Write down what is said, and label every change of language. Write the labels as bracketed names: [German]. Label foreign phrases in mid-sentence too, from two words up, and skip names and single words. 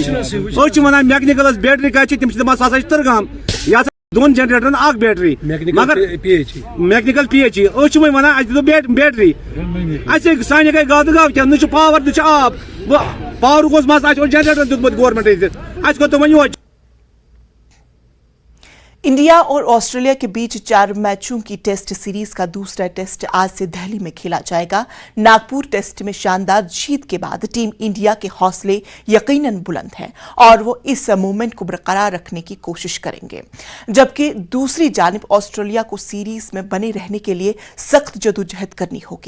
[Kashmiri] أسۍ چھِ وَنان میکنِکلس بیٹری کَتہِ چھِ، تِم چھِ دَپان سُہ ہسا چھِ تٕرگام. یہِ ہسا 2 جنریٹرن اکھ بیٹری، مگر میکنِکل پی ایچ ای. أسۍ چھِ وۄنۍ وَنان اَسہِ دِتو بیٹری. اَسہِ سانہِ گٔے گاو تہٕ گاو کیٛاہ، نہ چھُ پاور نہ چھُ آب. پاورُک اوس مسلہٕ، اَسہِ اوس جنریٹر دیُتمُت گورمنٹ ییٚتہِ، اَسہِ کوٚر تِمن یِہوے. [Urdu] انڈیا اور آسٹریلیا کے بیچ 4 میچوں کی ٹیسٹ سیریز کا دوسرا ٹیسٹ آج سے دہلی میں کھیلا جائے گا. ناگپور ٹیسٹ میں شاندار جیت کے بعد ٹیم انڈیا کے حوصلے یقیناً بلند ہیں اور وہ اس مومنٹ کو برقرار رکھنے کی کوشش کریں گے، جبکہ دوسری جانب آسٹریلیا کو سیریز میں بنے رہنے کے لیے سخت جدوجہد کرنی ہوگی.